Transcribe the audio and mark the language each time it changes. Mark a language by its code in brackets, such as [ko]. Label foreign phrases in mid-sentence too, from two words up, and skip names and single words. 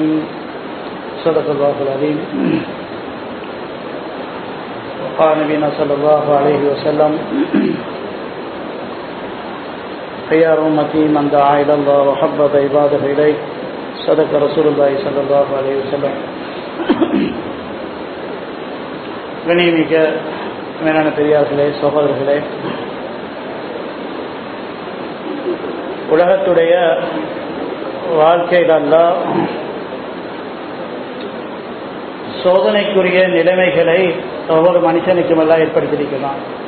[ar] صدق الله العظيم. وقال نبينا صلى الله عليه وسلم: خيار أمتي من دعا إلى الله وحبب عباده إليه. صدق رسول الله صلى الله عليه وسلم. [ta] கண்ணியமிக்க மேலான பெரியார்களே, சகோதரர்களே, உலகத்துடைய வாழ்க்கையில் அல்லாஹ் சோதனைக்குரிய நிலைமைகளை ஒவ்வொரு மனுஷனுக்கும் எல்லாம் ஏற்படுத்தியிருக்கிறான்.